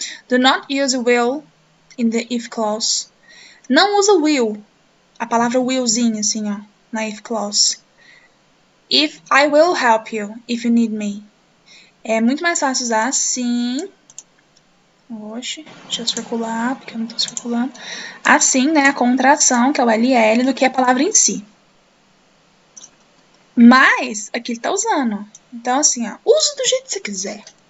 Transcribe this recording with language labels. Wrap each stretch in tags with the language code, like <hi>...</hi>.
<en>Do not use will in the if clause.</en> <pt>Não usa will, a palavra willzinha, assim, ó, na if clause.</pt> <en>If I will help you if you need me.</en> <pt>É muito mais fácil usar assim. Oxe, deixa eu circular, porque eu não tô circulando. Assim, né, a contração, que é o LL, do que a palavra em si. Mas, aqui ele tá usando. Então, assim, ó, use do jeito que você quiser.</pt>